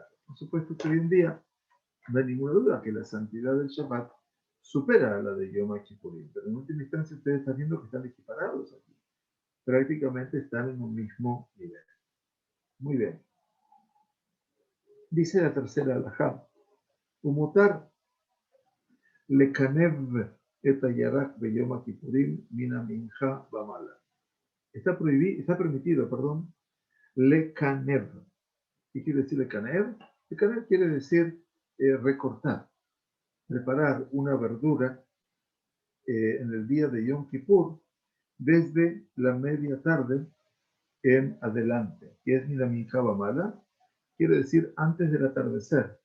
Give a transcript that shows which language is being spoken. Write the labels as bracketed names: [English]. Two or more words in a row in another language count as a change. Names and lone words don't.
[Spanish] Por supuesto que hoy en día no hay ninguna duda que la santidad del Shabbat supera a la de Yom Kippurim, pero en última instancia ustedes están viendo que están equiparados aquí. Prácticamente están en un mismo nivel. Muy bien. Dice la tercera alajá, [Hebrew] ומותר לקנב את הירק ביום כיפורים מן מנחה ולמעלה. [Spanish] Está permitido, lekanev. ¿Qué quiere decir lekanev? Lekanev quiere decir recortar, preparar una verdura en el día de Yom Kippur desde la media tarde en adelante, que es [Hebrew] מן מנחה ולמעלה, [Spanish] quiere decir antes del atardecer.